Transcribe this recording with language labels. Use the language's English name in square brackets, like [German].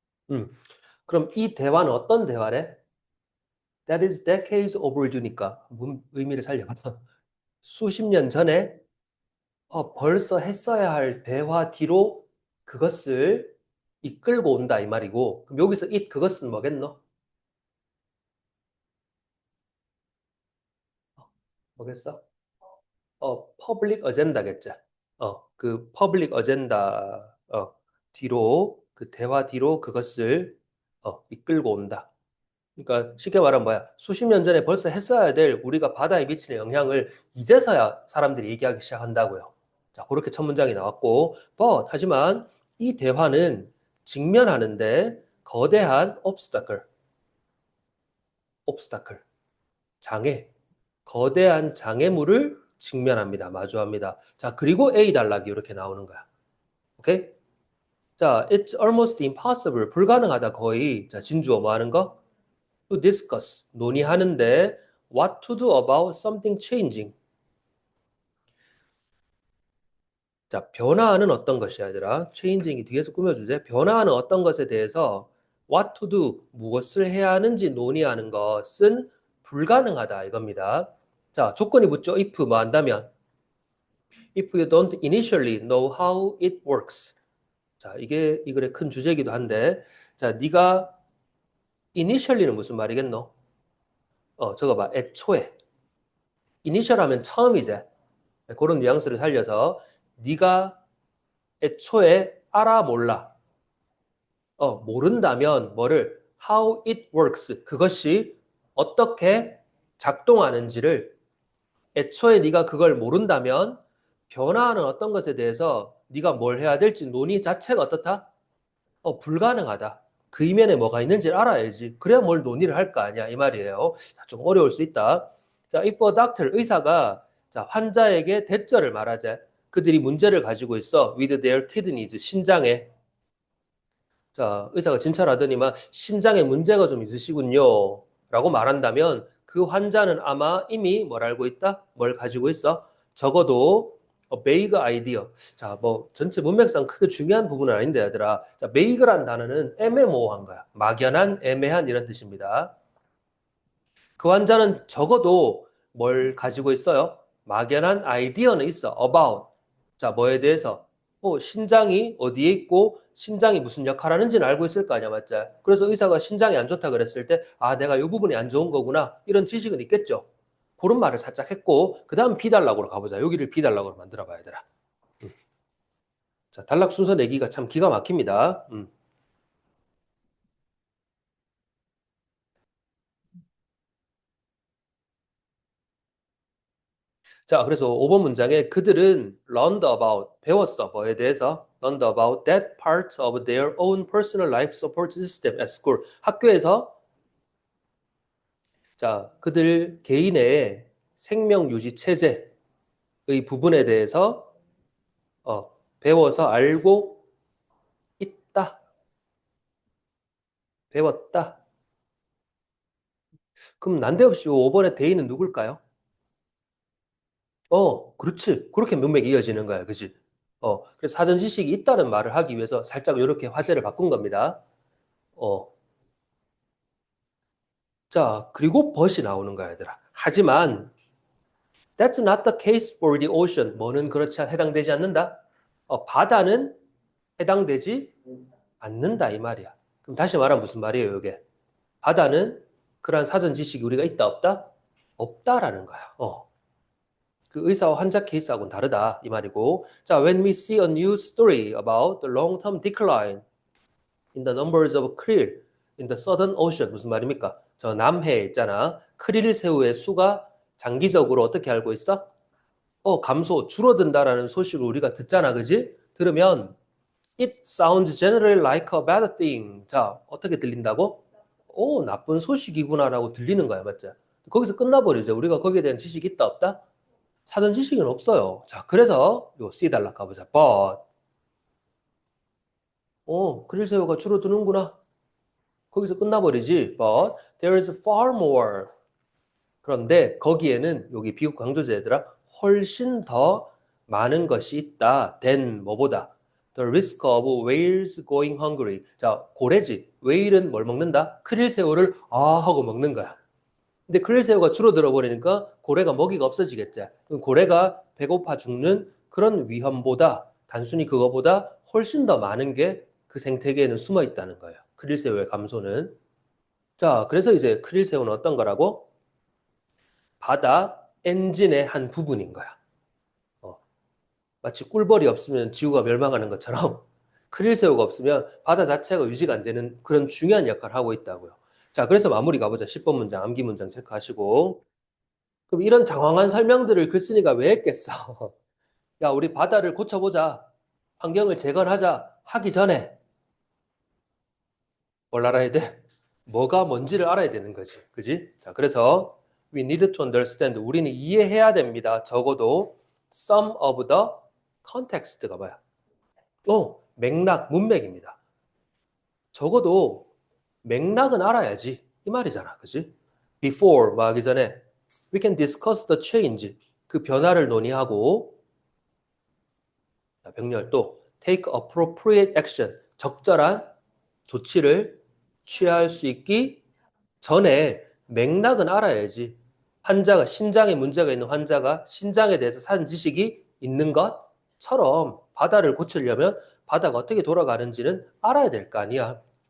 [Korean] 음. 그럼 이 대화는 어떤 대화래? [English] That is decades overdue [Korean] 니까 의미를 살려봐. 수십 년 전에 벌써 했어야 할 대화 뒤로 그것을 이끌고 온다 이 말이고 그럼 여기서 it 그것은 뭐겠노? 뭐겠어? 퍼블릭 어젠다겠지. 그 퍼블릭 어젠다 뒤로 그 대화 뒤로 그것을 이끌고 온다. 그러니까 쉽게 말하면 뭐야? 수십 년 전에 벌써 했어야 될 우리가 바다에 미치는 영향을 이제서야 사람들이 얘기하기 시작한다고요. 자, 그렇게 첫 문장이 나왔고, 하지만 이 대화는 직면하는데 거대한 obstacle, 장애, 거대한 장애물을 직면합니다. 마주합니다. 자, 그리고 A 단락이 이렇게 나오는 거야. 오케이? [English] 자, it's almost impossible. [Korean] 불가능하다 거의. 자, 진주어 뭐 하는 거? [English] to discuss. [Korean] 논의하는데 [English] what to do about something changing. [Korean] 자, 변화하는 어떤 것이야, 얘들아. changing이 뒤에서 꾸며주세요. 변화하는 어떤 것에 대해서 [English] what to do, [Korean] 무엇을 해야 하는지 논의하는 것은 불가능하다 이겁니다. 자, 조건이 붙죠. [English] if [Korean] 뭐 한다면 [English] if you don't initially know how it works. [Korean] 자, 이게 이 글의 큰 주제이기도 한데 자, 네가 initially는 무슨 말이겠노? 저거 봐. 애초에. initial 하면 처음이제. 그런 뉘앙스를 살려서 네가 애초에 알아 몰라. 모른다면 뭐를 [English] how it works [Korean] 그것이 어떻게 작동하는지를 애초에 네가 그걸 모른다면 변화하는 어떤 것에 대해서 네가 뭘 해야 될지 논의 자체가 어떻다? 불가능하다. 그 이면에 뭐가 있는지를 알아야지. 그래야 뭘 논의를 할 거 아니야. 이 말이에요. 좀 어려울 수 있다. 자, [English] if a doctor, [Korean] 의사가 자, 환자에게 대절을 말하자. 그들이 문제를 가지고 있어. [English] with their kidneys, [Korean] 신장에. 자, 의사가 진찰하더니만 신장에 문제가 좀 있으시군요. 라고 말한다면 그 환자는 아마 이미 뭘 알고 있다? 뭘 가지고 있어? 적어도 [English] vague idea. [Korean] 자, 뭐 전체 문맥상 크게 중요한 부분은 아닌데 얘들아. 자, vague란 단어는 애매모호한 거야. 막연한, 애매한 이런 뜻입니다. 그 환자는 적어도 뭘 가지고 있어요? 막연한 아이디어는 있어. about. 자, 뭐에 대해서? 신장이 어디에 있고 신장이 무슨 역할을 하는지는 알고 있을 거 아니야, 맞지? 그래서 의사가 신장이 안 좋다 그랬을 때, 내가 이 부분이 안 좋은 거구나. 이런 지식은 있겠죠. 그런 말을 살짝 했고, 그 다음 비단락으로 가보자. 여기를 비단락으로 만들어 봐야 되라. 자, 단락 순서 내기가 참 기가 막힙니다. 자, 그래서 5번 문장에 그들은 [English] learned about, [Korean] 배웠어. 뭐에 대해서? [English] learned about that part of their own personal life support system at school. [Korean] 학교에서, 자, 그들 개인의 생명 유지 체제의 부분에 대해서, 배워서 알고 있다. 배웠다. 그럼 난데없이 5번의 대인은 누굴까요? 그렇지. 그렇게 문맥이 이어지는 거야. 그지? 그래서 사전 지식이 있다는 말을 하기 위해서 살짝 이렇게 화제를 바꾼 겁니다. 어, 자, 그리고 벗이 나오는 거야, 얘들아. 하지만 [English] that's not the case for the ocean. [Korean] 뭐는 그렇지 해당되지 않는다. 바다는 해당되지 않는다 이 말이야. 그럼 다시 말하면 무슨 말이에요, 이게? 바다는 그러한 사전 지식이 우리가 있다 없다? 없다라는 거야. 그 의사와 환자 케이스하고는 다르다 이 말이고. [English] 자, when we see a new story about the long-term decline in the numbers of krill in the southern ocean [Korean] 무슨 말입니까? 저 남해에 있잖아. 크릴 새우의 수가 장기적으로 어떻게 알고 있어? 감소, 줄어든다라는 소식을 우리가 듣잖아, 그지? 들으면 [English] it sounds generally like a bad thing. [Korean] 자, 어떻게 들린다고? 나쁜 소식이구나라고 들리는 거야, 맞죠? 거기서 끝나버리죠. 우리가 거기에 대한 지식이 있다, 없다? 사전 지식은 없어요. 자, 그래서 요 C 단락 가보자. But, 그릴새우가 줄어드는구나. 거기서 끝나버리지. [English] But there is far more. [Korean] 그런데 거기에는 여기 비국 강조제 얘들아 훨씬 더 많은 것이 있다. [English] than [Korean] 뭐보다 [English] the risk of whales going hungry. [Korean] 자, 고래지. whale은 뭘 먹는다? 크릴새우를 하고 먹는 거야. 근데 크릴새우가 줄어들어 버리니까 고래가 먹이가 없어지겠지. 그럼 고래가 배고파 죽는 그런 위험보다 단순히 그거보다 훨씬 더 많은 게 그 생태계에는 숨어 있다는 거예요. 크릴새우의 감소는. 자, 그래서 이제 크릴새우는 어떤 거라고? 바다 엔진의 한 부분인 거야. 어, 마치 꿀벌이 없으면 지구가 멸망하는 것처럼 크릴새우가 없으면 바다 자체가 유지가 안 되는 그런 중요한 역할을 하고 있다고요. 자, 그래서 마무리 가보자. 10번 문장, 암기 문장 체크하시고. 그럼 이런 장황한 설명들을 글쓴이가 왜 했겠어? 야, 우리 바다를 고쳐보자. 환경을 재건하자. 하기 전에 뭘 알아야 돼? 뭐가 뭔지를 알아야 되는 거지. 그지? 자, 그래서 [English] we need to understand. [Korean] 우리는 이해해야 됩니다. 적어도 [English] some of the context가 [Korean] 뭐야? 맥락, 문맥입니다. 적어도 맥락은 알아야지. 이 말이잖아. 그지? [English] Before, [Korean] 뭐 하기 전에 [English] we can discuss the change. [Korean] 그 변화를 논의하고 병렬도 [English] take appropriate action. [Korean] 적절한 조치를 취할 수 있기 전에 맥락은 알아야지. 환자가 신장에 문제가 있는 환자가 신장에 대해서 사는 지식이 있는 것처럼 바다를 고치려면 바다가 어떻게 돌아가는지는 알아야 될 거 아니야.